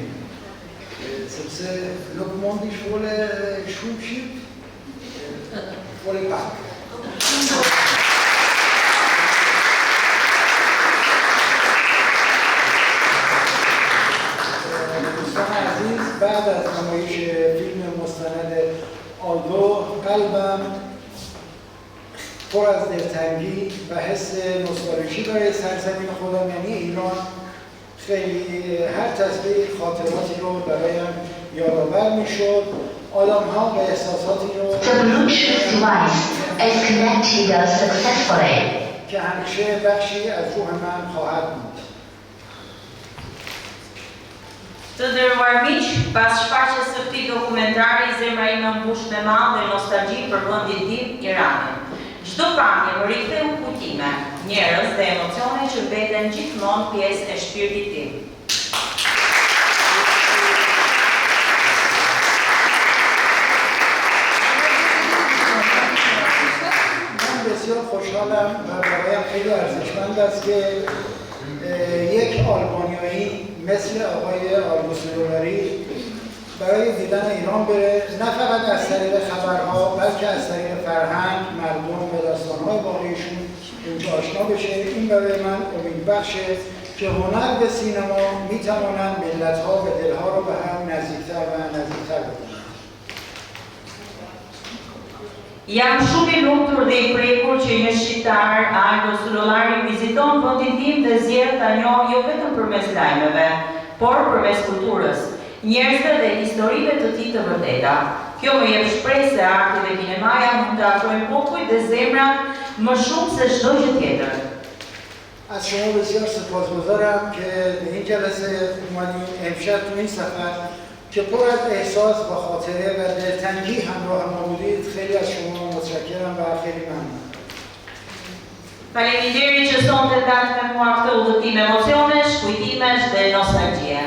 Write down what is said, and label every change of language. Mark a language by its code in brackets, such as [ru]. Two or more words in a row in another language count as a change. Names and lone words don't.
[sq] Sepse nuk mund t'i folë shumë shqip, folë pak. [fa] دوستان عزیز، بعد از نمایش فیلم مستند آلدو قلبم پر از دلتنگی و حس نوستالژی برای سرزمین خودم یعنی ایران خیلی هر تصویر خاطراتی رو برایم یادآور میشد آدم‌ها و احساساتی رو که همیشه بخشی از روح من خواهد بود. [sq] Të nderuar miq, pas shfaqjes së këtij dokumentari, zemra ime mbush me madhe dhe nostalgji për vendin tim, Iranin. Çdo pamje më riktheu kujtime, njerëz dhe emocione që mbeten gjithmonë pjesë e shpirtit tim. [fa] من بسیار خوشحالم و برایم خیلی ارزشمند است که یک آلبانیایی مثل آقای آلبوس دولاری برای دیدن ایران بره، نه فقط از طریق خبرها بلکه از طریق فرهنگ، مردم و داستانهای واقعیشون اونجا آشنا بشه. این برای من امیدبخشه که هنر و سینما میتوانند ملت‌ها و دلها رو به هم نزدیکتر و نزدیکتر بکنند. [sq] Jam shumë i lumtur dhe i prekur që një shqiptar, Aldo Sullolari, viziton vendin tim dhe zgjedh ta njohë jo vetëm përmes lajmeve, por përmes kulturës, njerëzve dhe historive të tij të vërteta. Kjo më jep shpresë se arti dhe kinemaja mund të afrojnë popujt dhe zemrat më shumë se çdo gjë tjetër. [fa] از شما بسیار سپاسگزارم که به این جلسه اومدین امشب تو این سفر که پر از احساس و خاطره و دلتنگی همراه ما بودید. خیلی از شما متشکرم و خیلی ممنون. [sq] Faleminderit që sonte ndatë me mua këtë udhëtim emocionesh, kujtimesh dhe nostalgji.